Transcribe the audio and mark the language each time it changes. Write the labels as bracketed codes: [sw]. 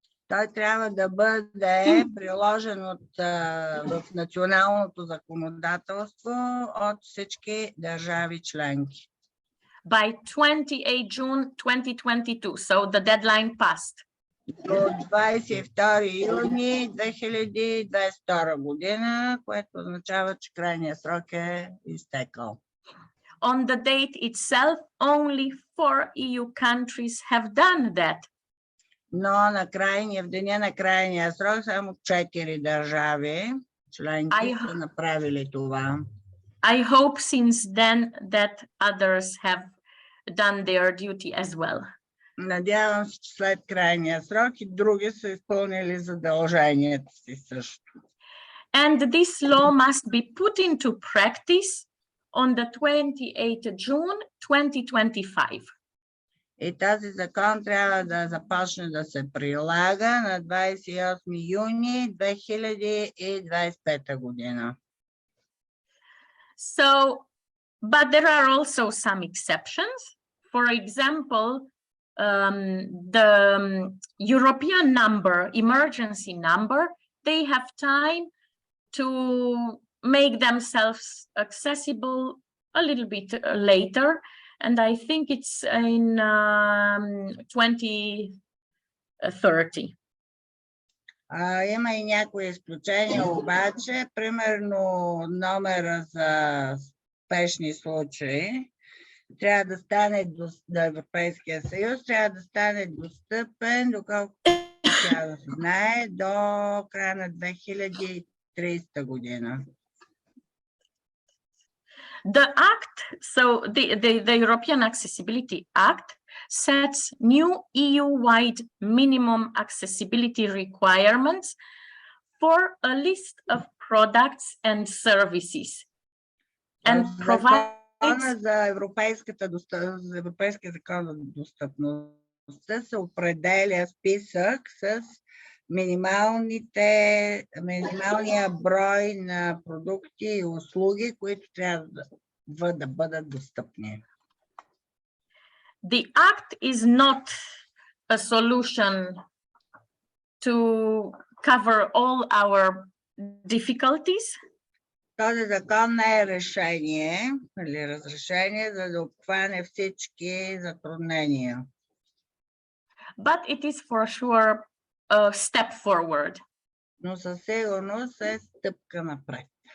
[bg] Той трябва да бъде приложен в националното законодателство от всички държави членки. [en] by 28 June 2022. So the deadline passed. [bg] До 22 юни 2022 година, което означава, че крайният срок е изтекал. [en] On the date itself, only 4 EU countries have done that. [bg] Но в деня на крайния срок само 4 държави членки са направили това. [en] I hope since then that others have done their duty as well. [bg] Надявам се, че след крайния срок и други са изпълнили задълженията си също. [en] And this law must be put into practice on the 28th June 2025. [bg] И този закон трябва да започне да се прилага на 28 юни 2025 година. [en] So, but there are also some exceptions. For example, the European number, emergency number, they have time to make themselves accessible a little bit later. And I think it's in 2030. [bg] Има и някои изключения обаче, примерно номера за спешни случаи трябва да стане до Европейския съюз, трябва да стане достъпен, доколкото трябва да се знае, до края на 2030 година. [en] The Act, so the European Accessibility Act sets new EU-wide minimum accessibility requirements for a list of products and services. And provides [bg] за Европейския закон за достъпността се определя списък с минималния брой на продукти и услуги, които трябва да бъдат достъпни. [en] The Act is not a solution to cover all our difficulties. [bg] Този закон не е решение или разрешение, за да обхване всички затруднения. [en] But it is for sure a step forward. [bg] Но със сигурност е стъпка напред.